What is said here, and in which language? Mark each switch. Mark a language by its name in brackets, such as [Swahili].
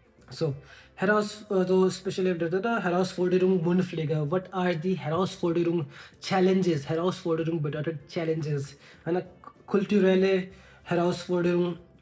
[German] So Herausforderung Mundpflege. [English] What are the Herausforderung Challenges? [German] Herausforderung bedeutet Challenges. Eine kulturelle Herausforderung.